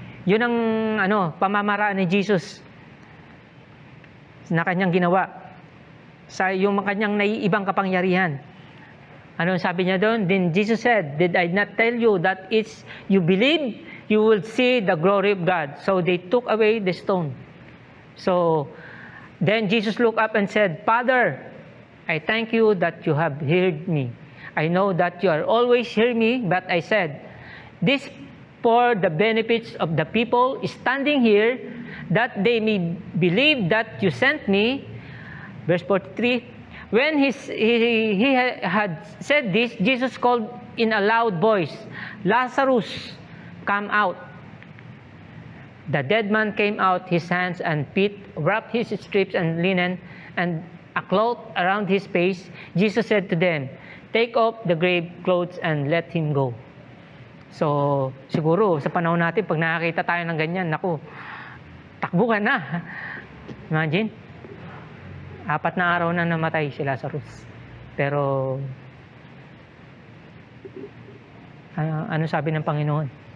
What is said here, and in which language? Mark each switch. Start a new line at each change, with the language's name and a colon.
Filipino: Yun ang pamamaraan ni Jesus na kanyang ginawa sa yung kanyang naiibang kapangyarihan. Ano sabi niya doon?
English: Then Jesus said, did I not tell you that it's you believe, you will see the glory of God. So they took away the stone. So then Jesus looked up and said, Father, I thank you that you have heard me. I know that you are always hear me, but I said, this for the benefits of the people standing here, that they may believe that you sent me. Verse 43, when he had said this, Jesus called in a loud voice, Lazarus, come out. The dead man came out, his hands and feet, wrapped his strips and linen, and a cloth around his face. Jesus said to them, take off the grave clothes and let him go.
Filipino: So, siguro, sa panahon natin, pag nakakita tayo ng ganyan, naku, takbo ka na. Imagine, 4 na araw na namatay si Lazarus. Pero, ano sabi ng Panginoon?